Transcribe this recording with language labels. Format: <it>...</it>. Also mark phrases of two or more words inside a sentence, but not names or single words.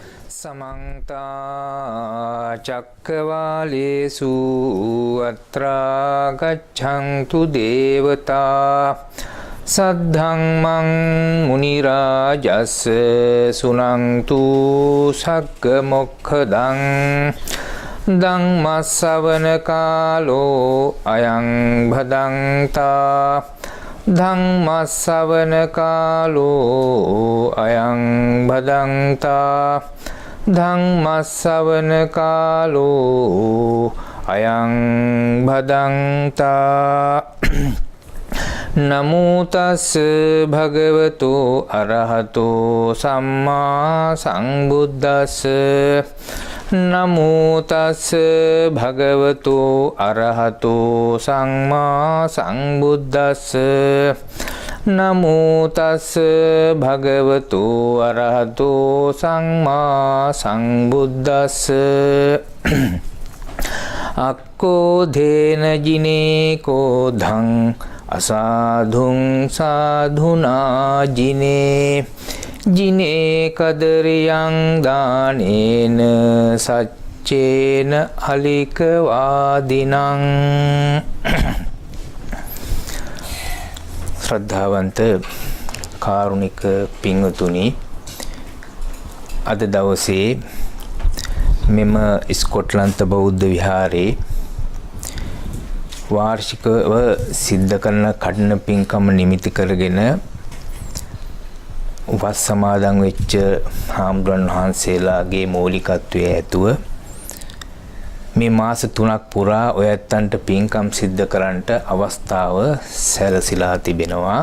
<pi>समन्ता चक्रवालेषु अत्रा गच्छन्तु देवता सद्धम्मं मुनिराजस्य सुनन्तु सक्कमोक्खदं धम्मश्रवणकालो अयं भदन्ता धम्मश्रवणकालो अयं भदन्ता धम्मश्रवणकालो अयं भदन्ता नमो तस् भगवतो अरहतो सम्मा संबुद्दस्स नमो तस् भगवतो अरहतो सम्मा संबुद्दस्स नमो तस् भगवतो अरहतो सम्मा संबुद्दस्स अक्कोधेन जिनेको धं असाधुं साधुना जिने जिने कदरियं दानेन सच्चेन अलिकवादिनं</pi> <si>ශ්‍රද්ධාවන්ත කාරුණික පින්වතුනි අද දවසේ මෙම ස්කොට්ලන්ත බෞද්ධ විහාරයේ වාර්ෂිකව සිද්ධ කරන කඩන පින්කම නිමිති කරගෙන වස් සමාදන් වෙච්ච හාමුදුරන් වහන්සේලාගේ මූලිකත්වයේ ඇතුව මේ මාස 3ක් පුරා ඔය ඇත්තන්ට පින්කම් සිද්ධ කරන්නට අවස්ථාව සැලසීලා තිබෙනවා.</si>